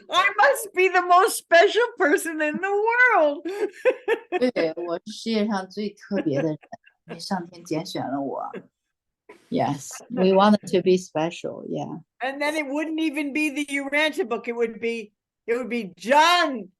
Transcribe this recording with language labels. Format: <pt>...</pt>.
<en>I must be the most special person in the world.</en> <zh>对，我是世界上最特别的人，因为上天拣选了我。</zh> <en>Yes, we wanted to be special. Yeah. And then it wouldn't even be the Urantia book. It would be John.</en>